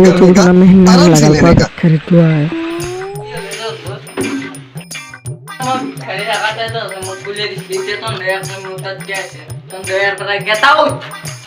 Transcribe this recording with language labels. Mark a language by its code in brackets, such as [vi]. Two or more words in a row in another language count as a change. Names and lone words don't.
[hi] वो करने का थोड़ा मेहनत आराम से लगा लेने का खरीदवा है [ms] Kali nak kata tu, mau kuliah di situ tu, dia akan minta cash. Tu dia yang pernah kita tahu.